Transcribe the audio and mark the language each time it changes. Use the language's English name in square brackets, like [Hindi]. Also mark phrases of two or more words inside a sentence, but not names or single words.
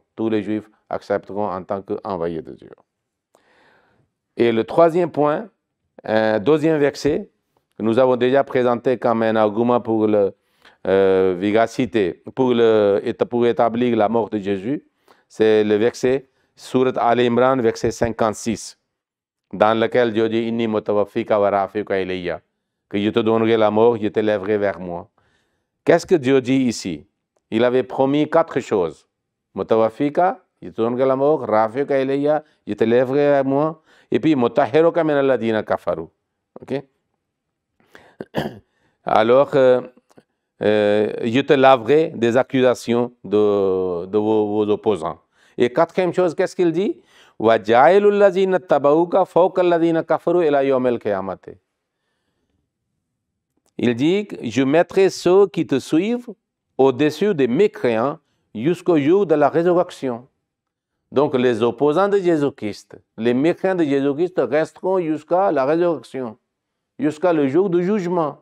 [French] Tous les Juifs accepteront en tant qu'envoyés de Dieu. Et le troisième point, deuxième verset, que nous avons déjà présenté comme un argument pour la véracité, pour établir la mort de Jésus, c'est le verset, Surat Al-Imran, verset 56, dans lequel Dieu dit « [Arabic] إني متوفيك ورافعك إلي [French] » que je te donnerai la mort, je t'élèverai vers moi. Qu'est-ce que Dieu dit ici? Il avait promis 4 choses. Mutawafika, je te donnerai la mort, [Arabic] رافعك إلي, [French] je t'élèverai vers moi, et puis [Arabic] مطهرك من الذين كفروا. [French] Ok? Alors, je te laverai des accusations de vos opposants. Et quatrième chose, qu'est-ce qu'il dit? [Arabic] وجاعل الذين اتبعوك فوق الذين كفروا إلى يوم القيامة. [French] Il dit que je mettrai ceux qui te suivent au-dessus des mécréants jusqu'au jour de la résurrection. Donc les opposants de Jésus-Christ, les mécréants de Jésus-Christ resteront jusqu'à la résurrection, jusqu'à le jour du jugement.